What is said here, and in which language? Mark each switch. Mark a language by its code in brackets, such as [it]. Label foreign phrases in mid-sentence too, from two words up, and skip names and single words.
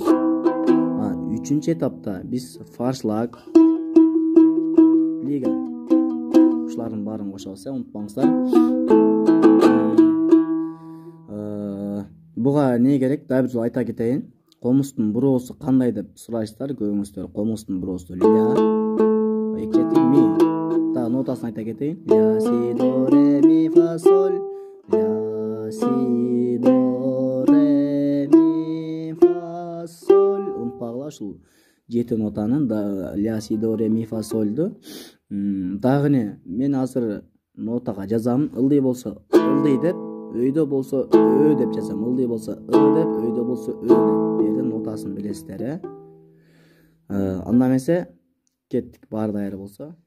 [ky] Үчүнчү этапта биз фаршлаг, лига ушулардын баарын кошобуз, унутпаңыздар. Буга не керек? Дагы бир жолу айта кетейин. Комуздун буроосу кандай деп сурайсыздар көбүңүздөр. Комуздун буроосу ля, экчети ми. Дагы нотасын айта кетейин. Ля, си, до, ре, ми, фа, соль. Ля, си, до, ре, ми, фа, соль. Унутпагыла ушул 7 нотанын ля, си, до, ре, ми, фа, сольду. Дагы не, мен азыр нотага жазам. Ылдый болсо ылдый деп, өйдө болсо ө деп жазам. Ылдый болсо ы деп, өйдө болсо ө деп. Бердин нотасын билесиздер, Анда эмесе кеттик, баары даяр болсо.